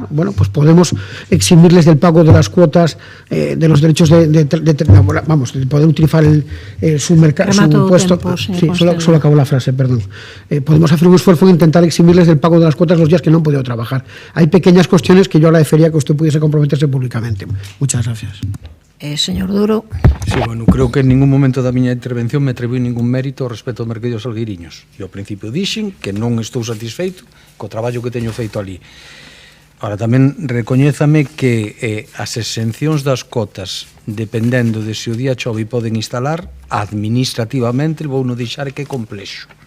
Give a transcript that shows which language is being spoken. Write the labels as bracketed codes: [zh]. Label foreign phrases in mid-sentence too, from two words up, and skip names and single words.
[es] Bueno, pues podemos eximirles del pago de las cuotas, de los derechos de poder utilizar su puesto. Sí, solo acabó la frase, perdón. Podemos hacer un esfuerzo en intentar eximirles del pago de las cuotas los días que no han podido trabajar. Hay pequeñas cuestiones que yo agradecería que usted pudiese comprometerse públicamente. Muchas gracias. Señor Duro. [gl] Sí, bueno, creo que en ningún momento da miña intervención me atribuí ningún mérito respecto ao mercadillo salgueiriños. E ao principio dixen que non estou satisfeito co traballo que teño feito ali. Ahora, tamén recoñézame que as exencións das cotas, dependendo de se o día chove poden instalar, administrativamente vou non deixar que é complexo.